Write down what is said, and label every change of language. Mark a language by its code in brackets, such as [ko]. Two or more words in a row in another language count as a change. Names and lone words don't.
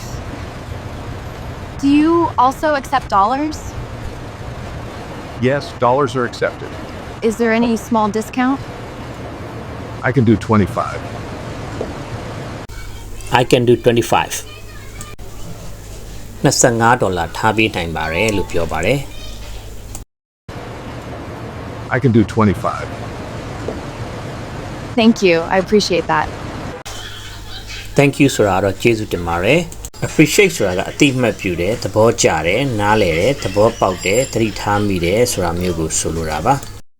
[en] Do you also accept dollars? Yes, dollars are accepted. Is there any small discount? I can do 25. I can do 25 [my] $25 ထားပေးနိုင်ပါတယ်လို့ပြောပါတယ် [en] I can do 25. Thank you. I appreciate that. Thank you [my] ဆိုတာတော့ကျေးဇူးတင်ပါတယ် appreciate ဆိုတာကအတိအမှတ်ပြုတယ်သဘောကျတယ်နားလည်တယ်သဘောပေါက်တယ်သတိထားမိတယ်ဆိုတာမျိုးကိုဆိုလိုတာပါ